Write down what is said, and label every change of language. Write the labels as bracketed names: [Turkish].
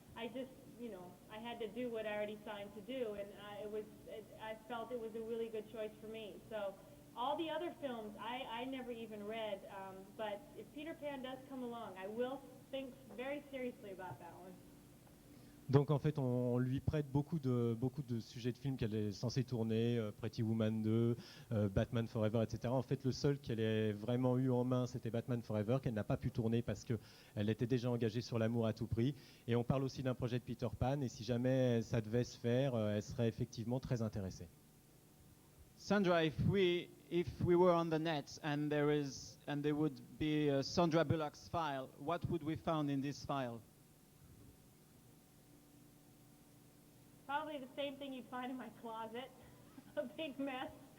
[English] I just, I had to do what I already signed to do, and I felt it was a really good choice for me. So all the other films, I never even read, but if Peter Pan does come along, I will think very seriously about that one. [French] Donc en fait, on lui prête beaucoup de sujets de films qu'elle est censée tourner, Pretty Woman 2, Batman Forever, etc. En fait, le seul qu'elle ait vraiment eu en main, c'était Batman Forever, qu'elle n'a pas pu tourner parce qu'elle était déjà engagée sur l'amour à tout prix. Et on parle aussi d'un projet de Peter Pan, et si jamais ça devait se faire, elle serait effectivement très intéressée. [English] Sandra, if we were on the net and there would be a Sandra Bullock's file, what would we find in this file? Probably the same thing you'd find in my closet, a big mess.